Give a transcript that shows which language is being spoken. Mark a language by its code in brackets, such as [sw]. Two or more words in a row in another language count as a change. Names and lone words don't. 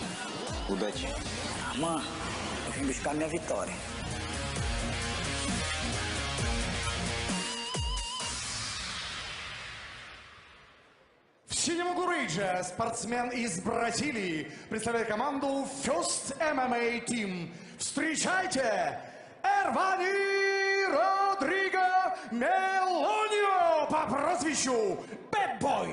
[ru] Удачи. [pt] Armand, eu vim buscar minha vitória. [ru] В синем углу спортсмен из Бразилии представляет команду First MMA Team. Встречайте, Эрвани Родриго Мелонио по прозвищу Bad Boy.